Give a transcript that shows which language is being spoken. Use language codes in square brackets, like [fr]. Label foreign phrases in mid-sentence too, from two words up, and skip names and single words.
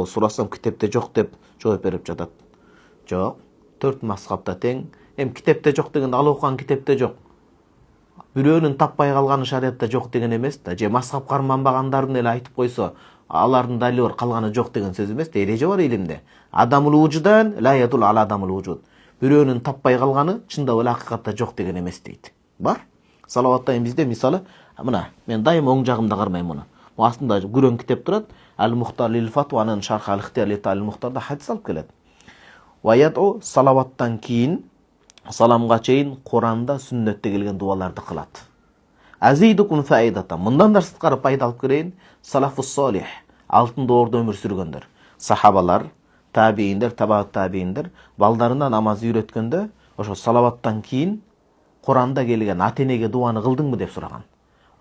[ky] Сурасам китепте жок деп жооп берип жатат. Жок, 4 мазхабта тең. Китепте жок дегенде ал окуган китепте жок. Бирөөнүн таппай калганы шариатта жок деген эмес да. Же мазхаб карманбагандардын эле айтып койсо, алардын далили бар, калганы жок деген сөз эмес да. Эреже бар илимде. [ar] عدم الوجدان لا يدل على عدم الوجود. [ky] Бирөөнүн таппай калганы чындап эле акыйкатта жок деген эмес дейт. Бар. Салаваттан бизде мисалы, мына мен дайым оң жагымда кармайм муну. Бу астында күрөң китеп турат. Ал-Мухтар лил фатванын шарх ал-Ихтияр ли Ал-Мухтарда хадис алып келет. [ar] ويدعو [ky] салаваттан кийин саламга чейин Куранда сүннөттө келген дуаларды кылат. [ar] أزيدكم فائدة. [ky] Мындан да сырткары пайда алып келейин. [ar] السلف الصالح, [ky] алтын доордо өмүр сүргөндөр, сахабалар, табииндер, табаат табииндер балдарына намаз үйрөткөндө ошо салаваттан кийин Куранда келген ата-энеге дуаны кылдыңбы деп сураган.